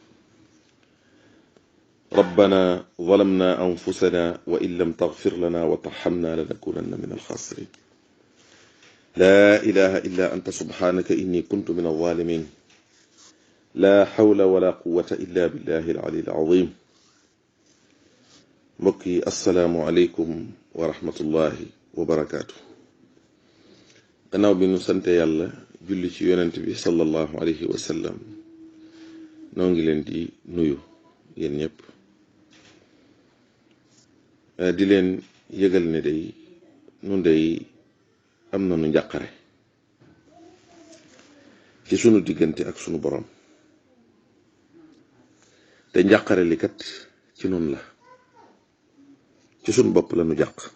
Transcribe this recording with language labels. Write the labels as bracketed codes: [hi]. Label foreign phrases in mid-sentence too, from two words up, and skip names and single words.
[ar] ربنا ظلمنا أنفسنا وإن لم تغفر لنا وترحمنا لنكونن من الخاسرين. لا إله إلا أنت سبحانك إني كنت من الظالمين. لا حول ولا قوة إلا بالله العلي العظيم. mbokki السلام عليكم ورحمة الله وبركاته. [wo] gannaaw bi nu sante yàlla julli ci yonent bi [ar] صلى الله عليه وسلم [wo] noo ngi leen di nuyu yéen ñëpp di leen yëgal ne day nun day am na nu njàqare ci sunu diggante ak sunu borom te njàqare li kat ci nun la, ci suñ bopp la nu jàq.